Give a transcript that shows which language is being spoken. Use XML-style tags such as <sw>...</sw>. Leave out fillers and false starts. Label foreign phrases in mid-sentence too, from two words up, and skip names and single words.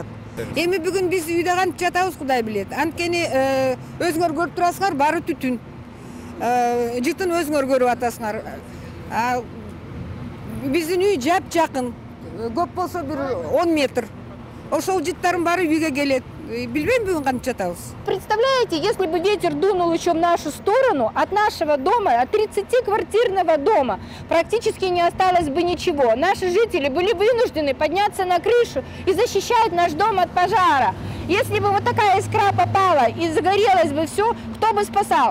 <ky>Эми бүгүн биз үйдө кантип жатабыз, Кудай билет. Анткени өзүңөр көрүп турасыңар, баары түтүн. Жытын өзүңөр көрүп атасыңар. Биздин үй жап-жакын. Көп болсо бир 10 метр. Ошол жыттарын баары үйгө келет. Билбейм бүгүн кантип жатабыз.</ky> <ru>Представляете, если бы ветер дунул еще в нашу сторону, от нашего дома, от 30-квартирного дома, практически не осталось бы ничего. Наши жители были вынуждены подняться на крышу и защищать наш дом от пожара. Если бы вот такая искра попала и загорелось бы все, кто бы спасал?</ru>